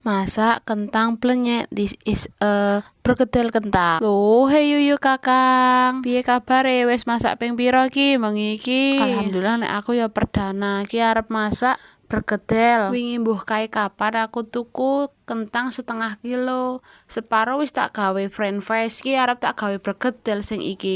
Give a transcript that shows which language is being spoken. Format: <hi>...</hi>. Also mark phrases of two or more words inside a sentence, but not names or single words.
<jv>Masak kentang plenyek.</jv> <en>This is a</en> <id>perkedel kentang.</id> <jv>Loh, hey yuyu kakang. Piye kabare? Wes masak ping piro ki bengi iki? Alhamdulillah nek aku ya perdana ki arep masak perkedel. Wingi mbuh kae kapan aku tuku kentang 1/2 kilo. Separo wis tak gawe</jv> <en>french fries</en> <jv>ki arep tak gawe perkedel sing iki.</jv>